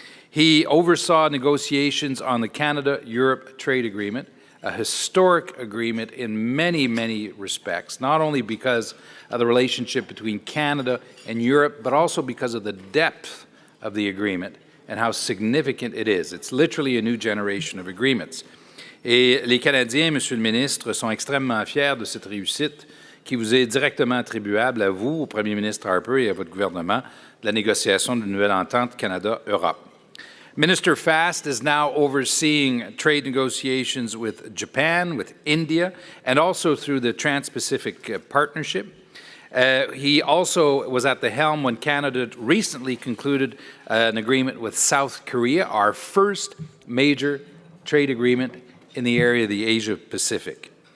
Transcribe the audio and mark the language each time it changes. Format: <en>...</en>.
<en>He oversaw negotiations on the Canada-Europe Trade Agreement, a historic agreement in many, many respects, not only because of the relationship between Canada and Europe, but also because of the depth of the agreement and how significant it is. It's literally a new generation of agreements.</en> <fr>Et les Canadiens, Monsieur le Ministre, sont extrêmement fiers de cette réussite qui vous est directement attribuable à vous, au Premier ministre Harper et à votre gouvernement, de la négociation d'une nouvelle entente Canada-Europe.</fr> <en>Minister Fast is now overseeing trade negotiations with Japan, with India, and also through the Trans-Pacific Partnership. He also was at the helm when Canada recently concluded an agreement with South Korea, our first major trade agreement in the area of the Asia-Pacific.</en>